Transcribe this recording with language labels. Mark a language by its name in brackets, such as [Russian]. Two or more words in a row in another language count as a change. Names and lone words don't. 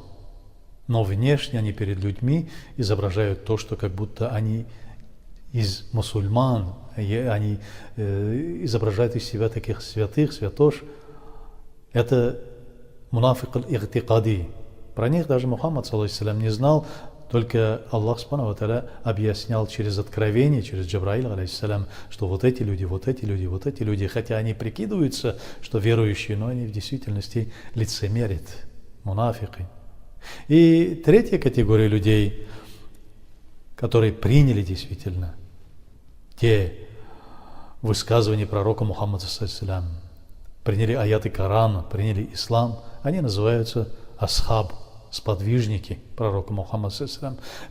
[Russian] Но внешне они перед людьми изображают то, что как будто они из мусульман, они изображают из себя таких святых, святош. [Arabic] Это منافق الاعتقادي. [Russian] Про них даже Мухаммад, [Arabic] صلى الله عليه, [Russian] не знал, только [Arabic] الله سبحانه وتعالى [Russian] объяснял через откровение, через Джабраиля, алейхиссалям, что вот эти люди, вот эти люди, вот эти люди, хотя они прикидываются, что верующие, но они в действительности лицемерят, мунафики. И третья категория людей, которые приняли действительно те высказывания пророка Мухаммада, [Arabic] صلى الله عليه, [Russian] приняли аяты Корана, приняли ислам, они называются асхаб, сподвижники пророка Мухаммада, [Arabic] صلى الله عليه.